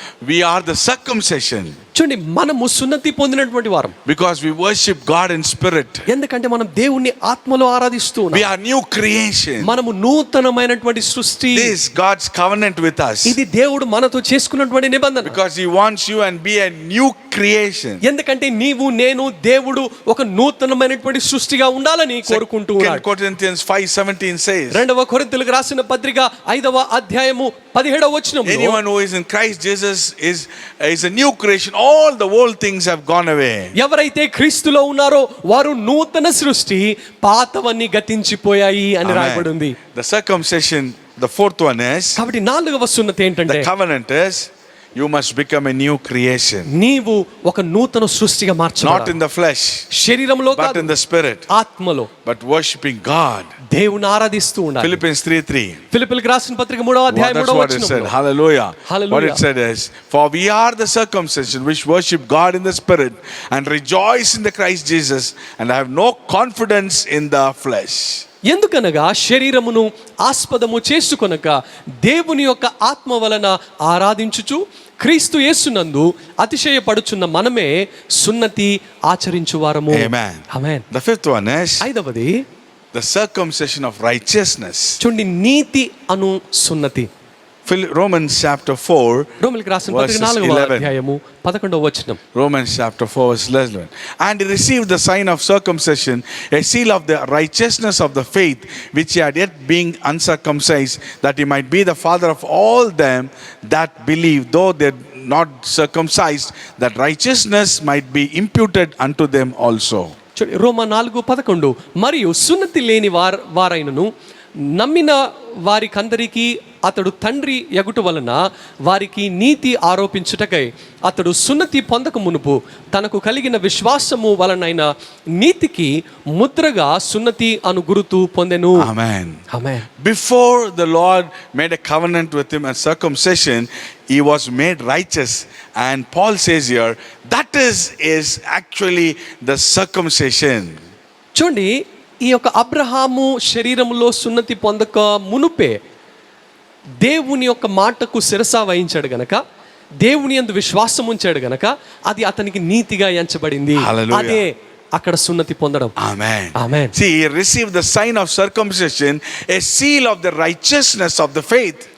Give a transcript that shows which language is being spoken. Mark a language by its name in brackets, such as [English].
[English] we are the circumcision [Telugu] చూడండి, మనము సున్నతి పొందినటువంటి వారం. [English] because we worship God in spirit. [Telugu] ఎందుకంటే మనం దేవుణ్ణి ఆత్మలో ఆరాధిస్తూ ఉన్నాం. [English] We are new creation. [Telugu] మనము నూతనమైనటువంటి సృష్టి. [English] This is God's covenant with us. [Telugu] ఇది దేవుడు మనతో చేసుకున్నటువంటి నిబంధన. [English] Because He wants you and be a new creation. [Telugu] ఎందుకంటే నీవు నేను దేవుడు ఒక నూతనమైనటువంటి సృష్టిగా ఉండాలని కోరుకుంటూ ఉన్నాడు. [English] 2 Corinthians 5:17 says, [Telugu] 2వ కొరింథీయులకు రాసిన పత్రిక 5వ అధ్యాయము 17వ వచనంలో, [English] anyone who is in Christ Jesus is a new creation. All the old things have gone away. [Telugu] ఎవరైతే క్రీస్తులో ఉన్నారో వారు నూతన సృష్టి, పాతవన్నీ గతించిపోయాయి అని రాయబడి ఉంది. [English] The circumcision, the fourth one is, [Telugu] కాబట్టి 4వ సున్నతి ఏంటంటే, [English] the covenant is, you must become a new creation. [Telugu] నీవు ఒక నూతన సృష్టిగా [English] Not [Telugu] మార్చబడాలి. [English] in the flesh, [Telugu] శరీరంలో [English] but [Telugu] కాదు, [English] in the spirit. [Telugu] ఆత్మలో [English] But worshiping God. [Telugu] దేవుని ఆరాధిస్తూ ఉండాలి. [English] Philippians 3:3. [Telugu] ఫిలిప్పీయులకు రాసిన పత్రిక 3వ అధ్యాయం [English] That's [Telugu] 3వ [English] what it said. [Telugu] వచనంలో, [English] Hallelujah. Hallelujah. What it said is, for we are the circumcision which worship God in the spirit and rejoice in the Christ Jesus and have no confidence in the flesh. [Telugu] ఎందుకనగా శరీరమును ఆస్పదము చేసుకొనక దేవుని యొక్క ఆత్మ వలన ఆరాధించుచు క్రీస్తు యేసునందు అతిశయపడుచున్న మనమే సున్నతి ఆచరించువారము. [English] Amen. [Telugu] Amen. [English] The fifth one is [Telugu] 5వది [English] the circumcision of righteousness. [Telugu] చూడండి, నీతి అను సున్నతి. [English] Romans chapter 4 [Telugu] రోమీయులకు రాసిన పత్రిక [English] verses [Telugu] 4వ [English] 11. [Telugu] అధ్యాయము 11వ వచనం. [English] Romans chapter 4 verse 11. And he received the sign of circumcision, a seal of the righteousness of the faith, which he had yet being uncircumcised, that he might be the father of all them that believe, though they're not circumcised, that righteousness might be imputed unto them also. [Telugu] చూడండి, రోమా 4:11, మరియు సున్నతి లేని వారైనను నమ్మిన వారికందరికీ అతడు తండ్రి యగుట వలన వారికి నీతి ఆరోపించుటకై అతడు సున్నతి పొందక మునుపు తనకు కలిగిన విశ్వాసము వలనైన నీతికి ముద్రగా సున్నతి అను గురుతు పొందెను. [English] Amen. [Telugu] Amen. [English] Before the Lord made a covenant with him as circumcision, he was made righteous. And Paul says here, that is actually the circumcision. [Telugu] చూడండి, ఈ యొక్క అబ్రహాము శరీరంలో సున్నతి పొందక మునుపే దేవుని యొక్క మాటకు శిరస వహించాడు గనక, దేవుని యందు విశ్వాసం ఉంచాడు గనక అది అతనికి నీతిగా ఎంచబడింది. [English] Hallelujah. [Telugu] అదే అక్కడ సున్నతి పొందడం. [English] Amen. Amen. See, he received the sign of circumcision, a seal of the righteousness of the faith.